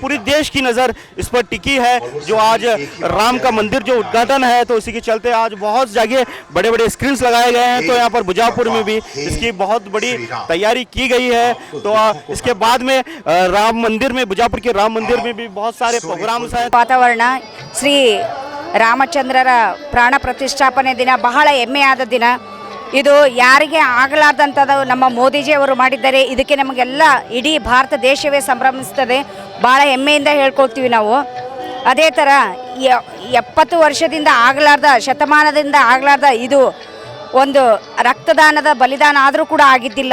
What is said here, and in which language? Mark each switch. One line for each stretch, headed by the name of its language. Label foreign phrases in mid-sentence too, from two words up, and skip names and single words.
Hindi: पूरी देश की नज़र इस पर टिकी है जो आज राम का मंदिर जो उद्घाटन है, तो इसी के चलते आज बहुत जगह बड़े बड़े स्क्रीन्स लगाए गए हैं। तो यहाँ पर बीजापुर में भी इसकी बहुत बड़ी तैयारी की गई है। तो इसके बाद में राम मंदिर में, बीजापुर के राम मंदिर में भी बहुत सारे प्रोग्राम्स हैं।
Kannada: ವಾತಾವರಣ ಶ್ರೀ ರಾಮಚಂದ್ರರ ಪ್ರಾಣ ಪ್ರತಿಷ್ಠಾಪನೆ ದಿನ ಬಹಳ ಹೆಮ್ಮೆಯಾದ ದಿನ ಇದು. ಯಾರಿಗೆ ಆಗಲಾರ್ದಂಥದ್ದು ನಮ್ಮ ಮೋದಿಜಿ ಅವರು ಮಾಡಿದ್ದಾರೆ. ಇದಕ್ಕೆ ನಮಗೆಲ್ಲ ಇಡೀ ಭಾರತ ದೇಶವೇ ಸಂಭ್ರಮಿಸ್ತದೆ. ಭಾಳ ಹೆಮ್ಮೆಯಿಂದ ಹೇಳ್ಕೊಳ್ತೀವಿ ನಾವು. ಅದೇ ಥರ 70 ವರ್ಷದಿಂದ ಆಗಲಾರ್ದ, ಶತಮಾನದಿಂದ ಆಗಲಾರ್ದ ಇದು ಒಂದು ರಕ್ತದಾನದ ಬಲಿದಾನ ಆದರೂ ಕೂಡ ಆಗಿದ್ದಿಲ್ಲ.